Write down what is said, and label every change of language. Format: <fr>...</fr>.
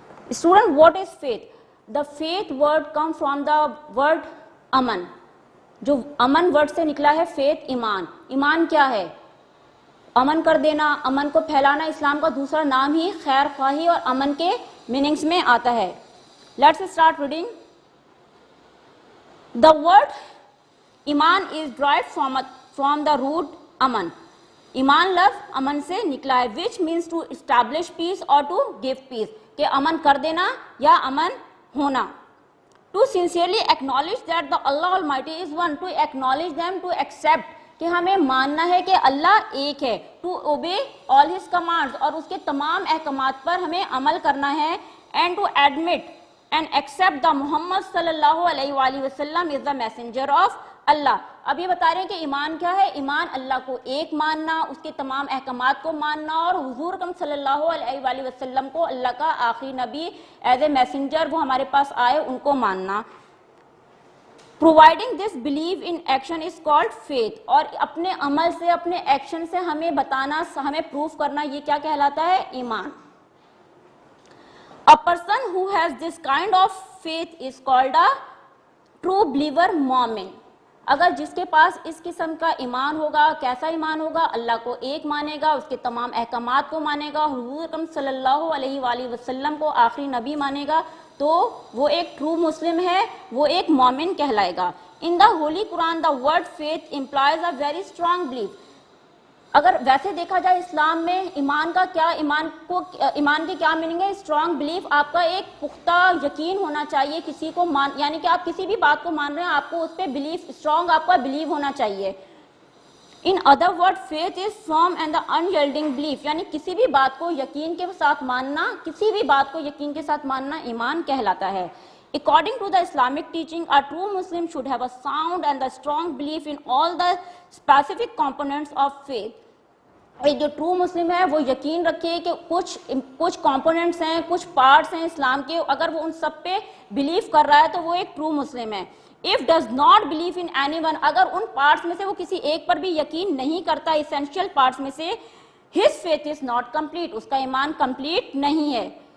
<en>Student, what is faith? The faith word comes from the word aman.</en> <ur>جو امن word سے نکلا ہے faith ایمان. ایمان کیا ہے؟ امن کر دینا, امن کو پھیلانا. اسلام کا دوسرا نام ہی خیر خواہی اور امن کے میننگز میں آتا ہے.</ur> <en>Let's start reading. The word ایمان is derived from the root aman.</en> <ur>ایمان لفظ امن سے نکلا ہے,</ur> <en>which means to establish peace or to give peace.</en> <ur>کہ امن کر دینا یا امن ہونا.</ur> <en>To sincerely acknowledge that the Allah Almighty is one. To acknowledge them, to accept</en> <ur>کہ ہمیں ماننا ہے کہ اللہ ایک ہے.</ur> <en>To obey all his commands</en> <ur>اور اس کے تمام احکامات پر ہمیں عمل کرنا ہے.</ur> <en>And to admit and accept the Muhammad صلی اللہ علیہ وآلہ وسلم is the messenger of اللہ.</en> <ur>اب یہ بتا رہے ہیں کہ ایمان کیا ہے. ایمان اللہ کو ایک ماننا, اس کے تمام احکامات کو ماننا, اور حضور اکرم صلی اللہ علیہ وآلہ وسلم کو اللہ کا آخری نبی ایز اے میسنجر وہ ہمارے پاس آئے ان کو ماننا.</ur> <en>Providing this belief in action is called faith.</en> <ur>اور اپنے عمل سے, اپنے ایکشن سے ہمیں بتانا, ہمیں پروف کرنا, یہ کیا کہلاتا ہے؟ ایمان.</ur> <en>A person who has this kind of faith is called a true believer مومن.</en> <ur>اگر جس کے پاس اس قسم کا ایمان ہوگا, کیسا ایمان ہوگا؟ اللہ کو ایک مانے گا, اس کے تمام احکامات کو مانے گا, حضور اکرم صلی اللہ علیہ وآلہ وسلم کو آخری نبی مانے گا, تو وہ ایک ٹرو مسلم ہے, وہ ایک مومن کہلائے گا.</ur> <en>In the Holy Quran, the word faith implies a very strong belief.</en> <ur>اگر ویسے دیکھا جائے اسلام میں ایمان کا کیا, ایمان کی کیا میننگ ہے؟ Strong belief. آپ کا ایک پختہ یقین ہونا چاہیے کسی کو یعنی کہ آپ کسی بھی بات کو مان رہے ہیں, آپ کو اس پہ بلیف, اسٹرانگ آپ کا بلیو ہونا چاہیے.</ur> <en>In other words, faith is firm and the unyielding belief.</en> <ur>یعنی کسی بھی بات کو یقین کے ساتھ ماننا، کسی بھی بات کو یقین کے ساتھ ماننا ایمان کہلاتا ہے.</ur> <en>According to the Islamic teaching, a true Muslim should have a sound and a strong belief in all the specific components of faith.</en> <ur>ایک جو ٹرو مسلم ہے وہ یقین رکھے کہ کچھ کمپوننٹس ہیں، کچھ پارٹس ہیں اسلام کے، اگر وہ ان سب پہ بلیو کر رہا ہے تو وہ ایک ٹرو مسلم ہے.</ur> <en>If does not believe in anyone,</en> <ur>اگر ان پارٹس میں سے وہ کسی ایک پر بھی یقین نہیں کرتا essential پارٹس میں سے،</ur> <en>his faith is not complete،</en> <ur>اس کا ایمان کمپلیٹ نہیں ہے.</ur>